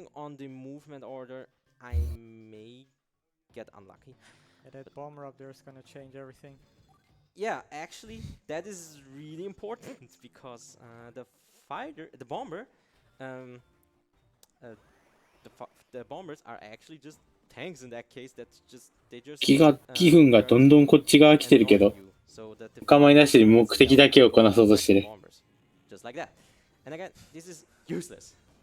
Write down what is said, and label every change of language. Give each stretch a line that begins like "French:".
English: Depending on the movement order, I may get unlucky. Yeah, that bomber up there is gonna change everything. yeah, actually, that is really important because the bomber, um, the bombers are actually just tanks in that case. They just
Japanese: 気分がどんどんこっち側来てるけど、お構いなしに目的だけをこなそうとしてる。
English: Just like that. And again, this is useless.